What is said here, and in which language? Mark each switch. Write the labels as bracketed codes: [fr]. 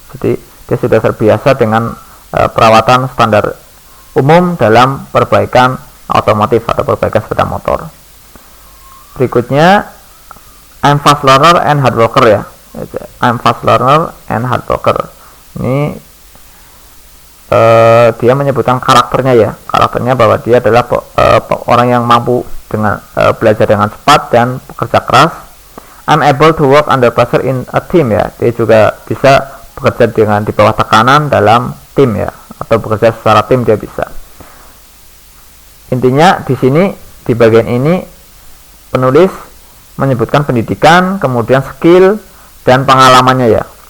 [id] Jadi dia sudah terbiasa dengan perawatan standar umum dalam perbaikan otomotif atau perbaikan sepeda motor. Berikutnya, [en] I'm fast learner and hard worker ya. I'm fast learner and hard worker. [id] Ini dia menyebutkan karakternya ya. Karakternya bahwa dia adalah orang yang mampu dengan belajar dengan cepat dan bekerja keras. [en] I'm able to work under pressure in a team ya. [id] Dia juga bisa bekerja dengan di bawah tekanan dalam tim ya, atau bekerja secara tim dia bisa. Intinya di sini di bagian ini penulis menyebutkan pendidikan, kemudian skill dan pengalamannya ya.